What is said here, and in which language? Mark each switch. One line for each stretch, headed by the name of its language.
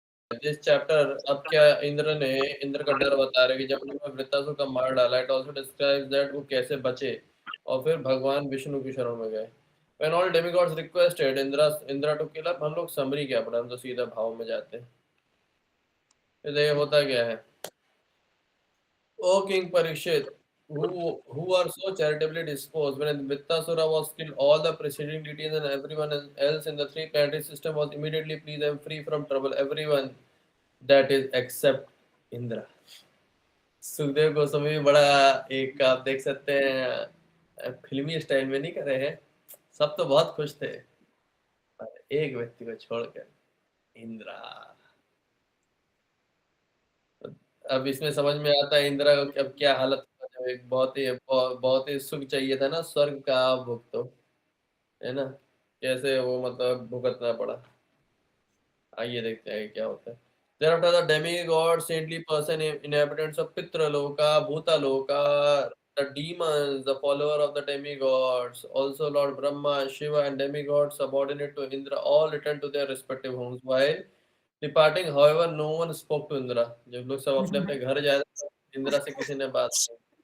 Hindi: This chapter अब क्या इंद्र का डर बता रहे कि जब उन्होंने वृत्तासुर का मार डाला,
English: it also describes that
Hindi: वो कैसे बचे और फिर भगवान विष्णु की शरण में गए।
English: When all demigods requested Indra to kill up,
Hindi: हम लोग समरी क्या पढ़ा, हम तो सीधा भाव में जाते हैं। तो ये होता क्या है?
English: O King Parikshit, who are so charitably disposed, when Vittasura was killed, all the preceding deities and everyone else in the three planetary system was immediately pleased and free from trouble. Everyone, that is except Indra.
Hindi: Sukhdev Goswami भी बड़ा एक आप देख सकते हैं फिल्मी style में नहीं करे हैं। सब तो बहुत खुश थे पर एक व्यक्ति को छोड़कर, इंद्रा। अब इसमें समझ में आता है इंदिरा को अब क्या हालत हुआ, जब एक बहुत ही सुख चाहिए था ना, स्वर्ग का भुगतो, है ना, कैसे वो मतलब भुगतना पड़ा। आइए देखते हैं क्या होता है।
English: Thereafter the demigod, saintly person, inhabitants of Pitraloka, Bhutaloka, the demons, the follower of the demigods, also Lord Brahma, Shiva, and demigods subordinate to Indra, all returned to their respective homes. While departing, however, no one spoke to Indra.
Hindi: जब लोग सब अपने अपने घर जा रहे थे, इंदिरा से किसी ने बात नहीं।